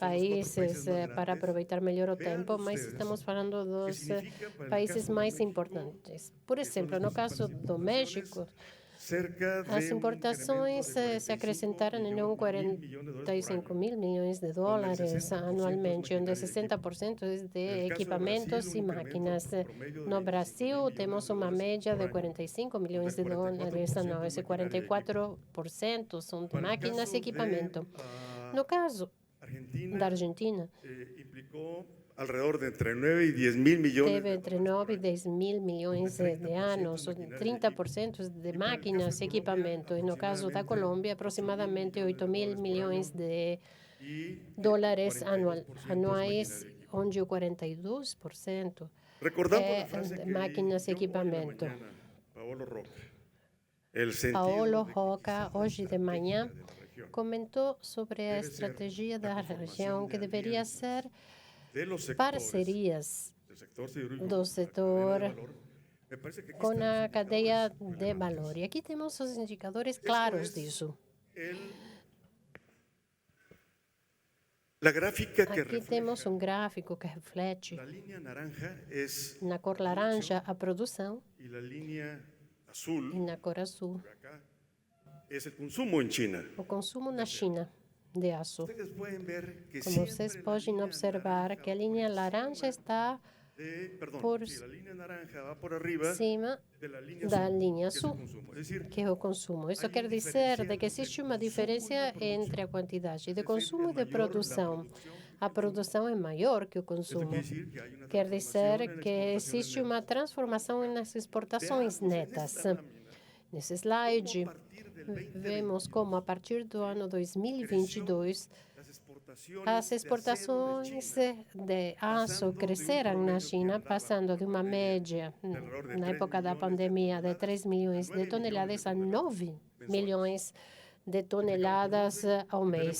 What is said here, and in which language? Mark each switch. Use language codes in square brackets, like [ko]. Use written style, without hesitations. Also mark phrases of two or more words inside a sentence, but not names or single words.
[es] países países más para grandes. [pt] aproveitar melhor o [es] Vean [pt] tempo, mas [es] ustedes [pt] estamos falando [es] que [pt] dos [es] significa para el [pt] países [es] caso de [pt] mais [es] México, [pt] importantes. Por [es] que son [pt] exemplo, [es] las [pt] no caso [es] principales [pt] do México, [es] cerca de [pt] as [es] un [pt] importações [es] incremento de [pt] se acrescentaram em um 45 mil milhões de dólares anualmente, onde 60% é de equipamentos e máquinas. No Brasil, temos uma média de 45 milhões de dólares anual, esse 44% são de máquinas e equipamento. No caso da Argentina, [es] implicó alrededor de entre 9 y 10 mil millones [pt] teve entre 9 e 10 mil milhões de anos, 30% de máquinas e equipamento. E no caso da Colômbia, aproximadamente 8 mil milhões de dólares anuais, onde o 42% [es] Recordando [pt] é [es] la frase de que [pt] máquinas e [es] leí yo hoy en la [pt] equipamento. [es] mañana, Paolo Roca, el sentido [pt] Paulo [es] de que [pt] Roca, hoje de manhã, [es] de la región, [pt] comentou sobre a deve ser estratégia da a conformação região, de que deveria ser [es] de los sectores [pt] parcerias [es] del sector siderúrgico, [pt] do [es] la [pt] setor [es] cadena de valor, me parece que aquí [pt] com [es] están [pt] a [es] los [pt] cadeia [es] indicadores [pt] de valor. E aqui temos os indicadores [es] Esto [pt] claros [es] es [pt] disso. [es] La gráfica que [pt] Aqui temos [es] refleja [pt] gráfico que reflete [es] la línea naranja es [pt] na cor laranja a produção [es] y la línea azul [pt] e na cor azul [es] por acá es el consumo en China. [pt] o consumo na China de aço. [es] Ustedes pueden ver que [pt] Como [es] siempre [pt] vocês [es] la [pt] podem [es] línea [pt] observar que a linha laranja está [es] perdón, [pt] por [es] sí, la línea naranja va por arriba [pt] cima [es] de la línea [pt] da [es] azul, [pt] linha [es] que es el [pt] azul, [es] consumo. Es decir, [pt] que é o consumo. Isso quer dizer de que existe uma diferença entre a quantidade de consumo e de produção. a produção é maior que o consumo. Quer dizer que existe uma transformação nas exportações netas. Nesse slide, vemos como, a partir do ano 2022, as exportações de aço cresceram na China, passando de uma média, na época da pandemia, de 3 milhões de toneladas a 9 milhões de toneladas ao mês.